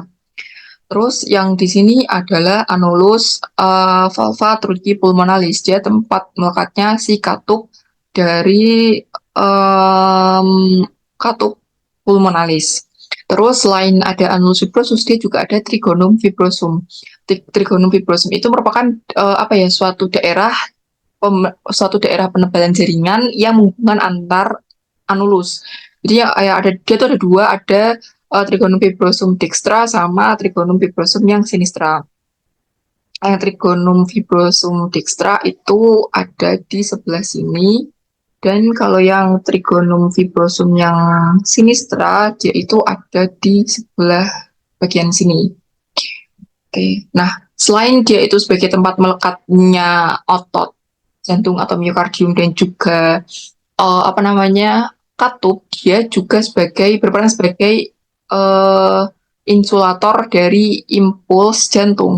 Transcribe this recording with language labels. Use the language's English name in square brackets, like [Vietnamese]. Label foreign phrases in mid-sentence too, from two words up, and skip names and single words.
[Indonesian] Terus yang di sini adalah [Latin] anulus valva trunci pulmonalis. [Indonesian] Dia tempat melekatnya si katup dari katup pulmonalis. Terus selain ada [Latin] anulus fibrosus, [Indonesian] dia juga ada [Latin] trigonum fibrosum. Trigonum fibrosum [Indonesian] itu merupakan apa ya, suatu daerah penebalan jaringan yang menghubungkan antar anulus. Jadi ya ada dia tuh ada dua, ada [Latin] trigonum fibrosum dextra [Indonesian] sama [Latin] trigonum fibrosum [Indonesian] yang sinistra. Yang [Latin] trigonum fibrosum dextra [Indonesian] itu ada di sebelah sini, dan kalau yang [Latin] trigonum fibrosum [Indonesian] yang sinistra dia itu ada di sebelah bagian sini. Oke. Nah, selain dia itu sebagai tempat melekatnya otot jantung atau miokardium dan juga apa namanya, katup, dia juga berperan sebagai uh, insulator dari impuls jantung.